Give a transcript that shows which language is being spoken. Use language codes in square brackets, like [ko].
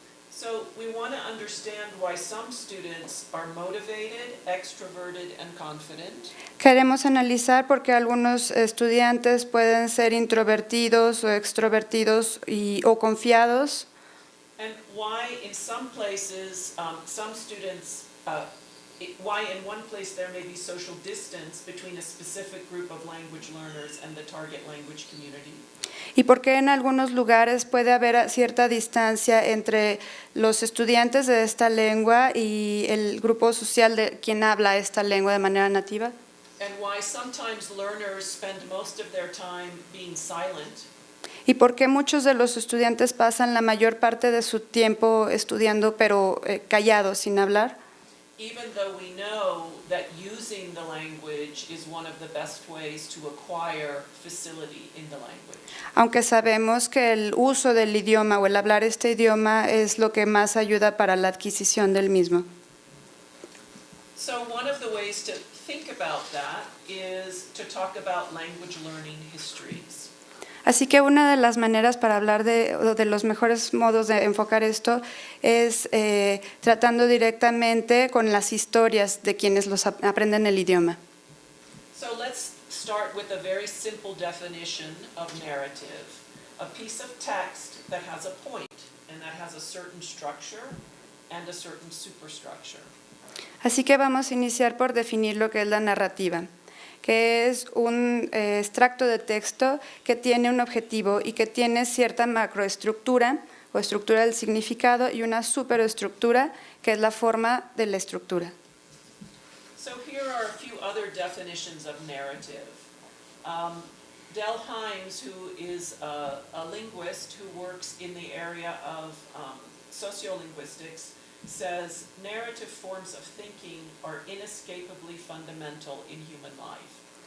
[en] So we want to understand why some students are motivated, extroverted, and confident. [es] Queremos analizar por qué algunos estudiantes pueden ser introvertidos o extrovertidos o confiados. [en] And why in some places, some students, why in one place there may be social distance between a specific group of language learners and the target language community. [es] Y por qué en algunos lugares puede haber cierta distancia entre los estudiantes de esta lengua y el grupo social de quien habla esta lengua de manera nativa. [en] And why sometimes learners spend most of their time being silent. [es] Y por qué muchos de los estudiantes pasan la mayor parte de su tiempo estudiando pero callados, sin hablar. [en] Even though we know that using the language is one of the best ways to acquire facility in the language. [es] Aunque sabemos que el uso del idioma o el hablar este idioma es lo que más ayuda para la adquisición del mismo. [en] So one of the ways to think about that is to talk about language learning histories. [es] Así que una de las maneras para hablar de los mejores modos de enfocar esto es tratando directamente con las historias de quienes los aprenden el idioma. [en] So let's start with a very simple definition of narrative. A piece of text that has a point and that has a certain structure and a certain superstructure. [es] Así que vamos a iniciar por definir lo que es la narrativa, que es un extracto de texto que tiene un objetivo y que tiene cierta macroestructura o estructura del significado y una superestructura que es la forma de la estructura. [en] So here are a few other definitions of narrative. Del Hymes, who is a linguist who works in the area of sociolinguistics, says narrative forms of thinking are inescapably fundamental in human life.